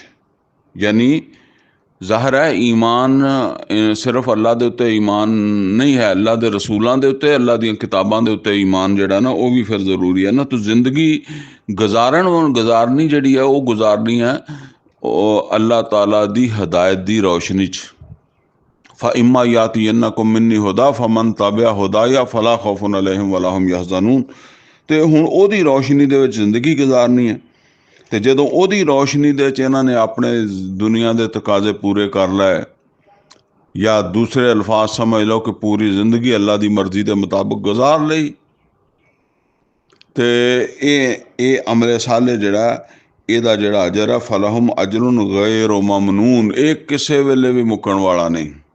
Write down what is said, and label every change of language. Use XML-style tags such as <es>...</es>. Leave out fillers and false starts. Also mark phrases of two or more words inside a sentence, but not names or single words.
<pa>ਯਾਨੀ ਜ਼ਾਹਿਰ ਹੈ ਈਮਾਨ ਸਿਰਫ ਅੱਲਾ ਦੇ ਉੱਤੇ ਈਮਾਨ ਨਹੀਂ ਹੈ, ਅੱਲਾ ਦੇ ਰਸੂਲਾਂ ਦੇ ਉੱਤੇ, ਅੱਲਾ ਦੀਆਂ ਕਿਤਾਬਾਂ ਦੇ ਉੱਤੇ ਈਮਾਨ ਜਿਹੜਾ ਨਾ ਉਹ ਵੀ ਫਿਰ ਜ਼ਰੂਰੀ ਹੈ ਨਾ। ਤਾਂ ਜ਼ਿੰਦਗੀ ਗੁਜ਼ਾਰਨੀ ਜਿਹੜੀ ਹੈ ਉਹ ਗੁਜ਼ਾਰਨੀ ਹੈ ਉਹ ਅੱਲਾ ਤਾਲਾ ਦੀ ਹਦਾਇਤ ਦੀ ਰੌਸ਼ਨੀ 'ਚ।</pa> <ar>فَإِمَّا يَأْتِيَنَّكُم مِّنِّي هُدًى فَمَن تَبِعَ هُدَايَ فَلَا خَوْفٌ عَلَيْهِمْ وَلَا هُمْ يَحْزَنُونَ।</ar> <pa>ਤੇ ਹੁਣ ਉਹਦੀ ਰੌਸ਼ਨੀ ਦੇ ਵਿੱਚ ਜ਼ਿੰਦਗੀ ਗੁਜ਼ਾਰਨੀ ਹੈ। ਤੇ ਜਦੋਂ ਉਹਦੀ ਰੌਸ਼ਨੀ ਦੇ ਵਿੱਚ ਇਹਨਾਂ ਨੇ ਆਪਣੇ ਦੁਨੀਆ ਦੇ ਤਕਾਜ਼ੇ ਪੂਰੇ ਕਰ ਲਏ, ਜਾਂ ਦੂਸਰੇ ਅਲਫਾਜ਼ ਸਮਝ ਲਓ ਕਿ ਪੂਰੀ ਜ਼ਿੰਦਗੀ ਅੱਲਾ ਦੀ ਮਰਜ਼ੀ ਦੇ ਮੁਤਾਬਕ ਗੁਜ਼ਾਰ ਲਈ, ਤੇ ਇਹ ਅਮਲੇ ਸਾਲੇ ਜਿਹੜਾ ਇਹਦਾ ਜਿਹੜਾ ਅਜਰ ਹੈ</pa> <ar>فلهم أجر غير ممنون,</ar> <pa>ਇਹ ਕਿਸੇ ਵੇਲੇ ਵੀ ਮੁੱਕਣ ਵਾਲਾ ਨਹੀਂ।</pa>